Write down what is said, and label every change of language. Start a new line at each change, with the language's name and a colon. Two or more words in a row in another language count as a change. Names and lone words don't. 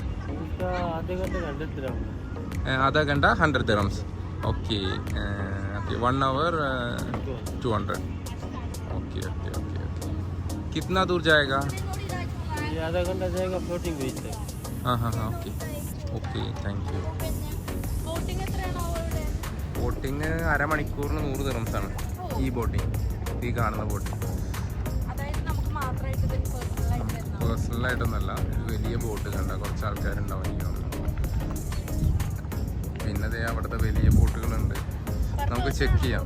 Hindi: आधा घंटा 100 dirhams.
English: okay okay 1 hour 200. okay okay okay okay.
Hindi: कितना दूर जाएगा? आधा घंटा जाएगा
English: floating beach
Hindi: तक. हाँ हाँ हाँ
English: okay okay thank you.
Malayalam: ബോട്ടിങ് അരമണിക്കൂറിന് 100 dirhams ആണ് ഈ ബോട്ടിങ്. ഈ കാണുന്ന ബോട്ടിങ് പേഴ്സണലായിട്ടൊന്നല്ല, വലിയ ബോട്ട് കണ്ട കുറച്ച് ആൾക്കാരുണ്ടാവും എനിക്ക് തോന്നുന്നു. പിന്നെ അവിടുത്തെ വലിയ ബോട്ടുകളുണ്ട്, നമുക്ക് ചെക്ക് ചെയ്യാം.